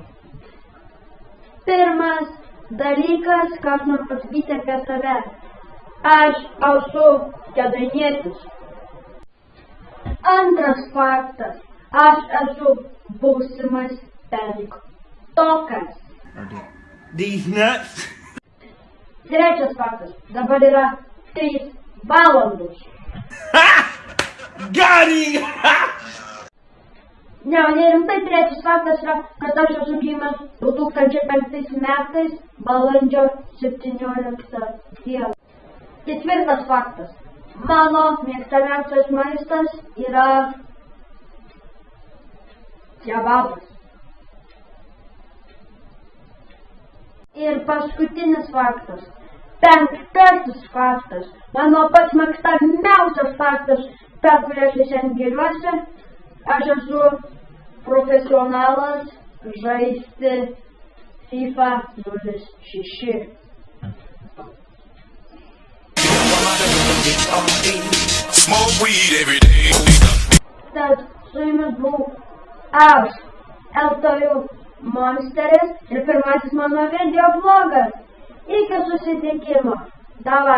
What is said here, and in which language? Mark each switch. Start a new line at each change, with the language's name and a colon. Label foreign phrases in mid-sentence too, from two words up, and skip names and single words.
Lithuanian: Pirmas dalykas, ką aš noriu pasakyti apie save. Aš esu kėdainietis. Antras faktas. Aš esu būsimas penktokas.
English: These nuts.
Lithuanian: Trečias faktas. Dabar yra 3 valandos.
English: Got him!
Lithuanian: Ne, rimtai trečias faktas yra, kad aš esu gimęs 2005 metais balandžio 17 dieną. Ketvirtas faktas. Mano mėgstamiausias maistas yra kebabas. Ir paskutinis faktas. Penktasis faktas. Mano pats mėgstamiausias faktas, per kurį aš šiandien giriuosi. Aš esu profesionalas žaisti FIFA 06.
English: Smoke weed every day.
Lithuanian: Tad su jumis buvau aš, LTU Monsteris ir pirmasis mano video vlogas. Iki susitikimo. Davai.